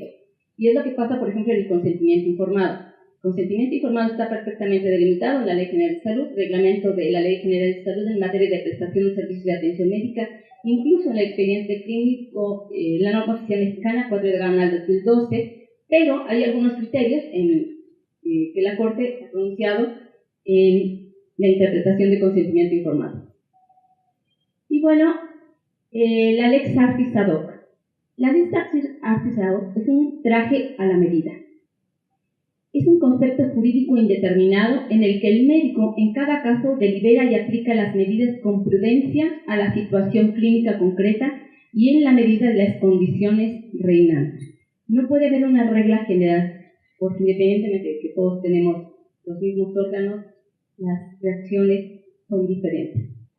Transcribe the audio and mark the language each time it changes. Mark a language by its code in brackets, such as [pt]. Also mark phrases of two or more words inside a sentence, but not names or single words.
[es] Y es lo que pasa, por ejemplo, en el consentimiento informado. El consentimiento informado está perfectamente delimitado en la Ley General de Salud, reglamento de la Ley General de Salud en materia de prestación de servicios de atención médica, incluso en el expediente clínico, la norma oficial mexicana 4/2012, pero hay algunos criterios que la Corte ha pronunciado en la interpretación de consentimiento informado. Y bueno, la [la] Lex Artis ad hoc. [es] La [la] Lex Artis ad hoc [es] es un traje a la medida. Es un concepto jurídico indeterminado en el que el médico en cada caso delibera y aplica las medidas con prudencia a la situación clínica concreta y en la medida de las condiciones reinantes. No puede haber una regla general, porque independientemente de que todos tenemos los mismos órganos, las reacciones son diferentes.